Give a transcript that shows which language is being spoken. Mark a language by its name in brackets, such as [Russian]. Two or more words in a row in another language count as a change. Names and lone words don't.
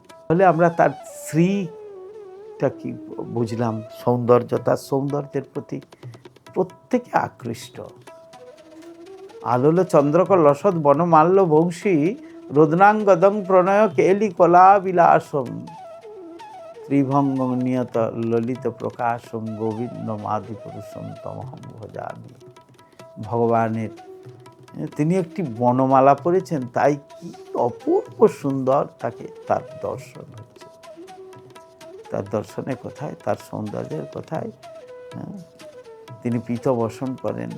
[Bangla] তাহলে আমরা তার শ্রীটা কি বুঝলাম, সৌন্দর্য, তার সৌন্দর্যের প্রতি প্রত্যেকে আকৃষ্ট। [Sanskrit] আলোল চন্দ্রক লসৎ বনমাল্য বংশী রোদনাঙ্গদং প্রণয় কেলি কলা বিলাসম ত্রিভঙ্গম নিয়ত ললিত প্রকাশম গোবিন্দ মাদি পুরুষম তমহম ভজামি। [Bangla] ভগবানের তিনি একটি বনমালা পড়েছেন, তাই কি অপূর্ব সুন্দর তাকে তার দর্শন হচ্ছে। তার দর্শনের কোথায়, তার সৌন্দর্যের কোথায়। তিনি পীত বসন করেন।